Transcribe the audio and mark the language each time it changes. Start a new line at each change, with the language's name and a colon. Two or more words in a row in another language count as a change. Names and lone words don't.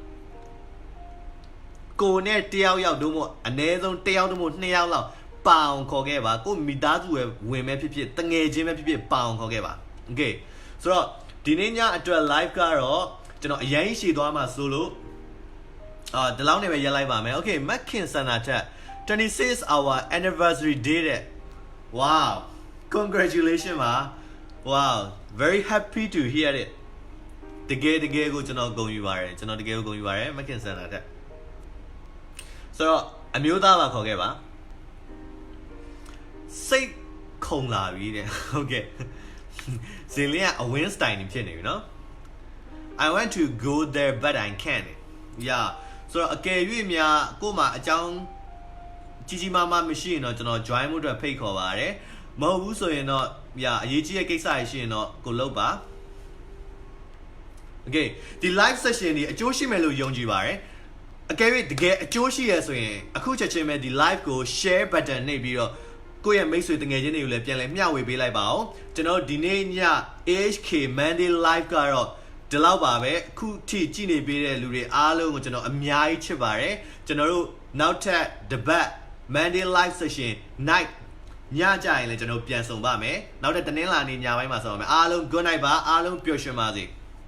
Burmese: ကိုနဲ့တယောက်တို့မို့အနည်းဆုံးတယောက်တို့မို့2ယောက်လောက်ပါအောင်ခေါ်ခဲ့ပါကိုမိသားစုရဲ့ ဝင်မဲ့ဖြစ်တငယ်ချင်းပဲဖြစ်ပါအောင်ခေါ်ခဲ့ပါ okay ဆိုတော့ဒီနေ့ညအတွက် live ကတော့ကျွန်တော်အရင်ရှည်သွားမှာဆိုလို့ဒီလောက်နေပဲရက်လိုက်ပါမယ် okay မက်ခင်စန္ဒာတက်26
English: our anniversary day
Burmese: တဲ့
English: wow congratulations
Burmese: ပါ
English: wow very happy to hear it
Burmese: တကယ်ကိုကျွန်တော်ဂုဏ်ယူပါတယ်ကျွန်တော်တကယ်ကိုဂုဏ်ယူပါတယ်မက်ခင်စန္ဒာတက်ဆိုတော့အမျိုးသားပါခေါ်ခဲ့ပါ စိတ်ခုန်လာပြီတဲ့ okay ဇင်လင်းကအဝင်းစတိုင်နေဖြစ်နေပြီနော်
English: I want to go there but I can't yeah
Burmese: ဆိုတော့အကယ်၍များကို့မှာအကြောင်း ကြီးမားမရှိရင်တော့ကျွန်တော် join မှုအတွက်ဖိတ်ခေါ်ပါတယ်မဟုတ်ဘူးဆိုရင်တော့အရေးကြီးတဲ့ကိစ္စရရှိရင်တော့ကိုလုပ်ပါ okay ဒီ
English: live session
Burmese: ဒီအကျိုးရှိမယ်လို့ယုံကြည်ပါတယ်အကယ်၍တကယ်အကျိုးရှိရဆိုရင်အခုချက်ချင်းပဲဒီ live ကို
English: share button
Burmese: နှိပ်ပြီးတော့ကိုယ့်ရဲ့မိတ်ဆွေတငယ်ချင်းတွေကိုလည်းပြန်လဲမျှဝေပေးလိုက်ပါအောင်ကျွန်တော်ဒီနေ့ည AHK Monday live ကတော့ဒီလောက်ပါပဲအခုထိကြည့်နေပေးတဲ့လူတွေအားလုံးကိုကျွန်တော်အများကြီးချစ်ပါတယ်ကျွန်တော်တို့နောက်ထပ်တပတ်
English: Monday live session night
Burmese: ညကြရင်လည်းကျွန်တော်ပြန်ဆောင်ပါမယ်နောက်ထပ်တနင်္လာနေ့ညပိုင်းမှာဆောင်ပါမယ်အားလုံး
English: good night
Burmese: ပါအားလုံးပျော်ရွှင်ပါစေ